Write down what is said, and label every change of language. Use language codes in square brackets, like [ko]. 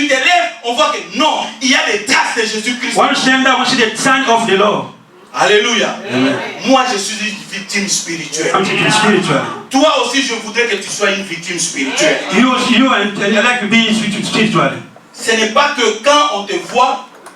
[fr] tu te lèves, on voit que non, il y a des traces de Jésus-Christ. [en] when you stand up, we see the sign of the Lord. Alléluia. [fr] Moi, je suis une victime spirituelle. [en] I'm taking spiritual. [fr] Toi aussi, je voudrais que tu sois une victime spirituelle. [en] You like to be spiritual. [fr] Ce n'est pas que quand on te voit,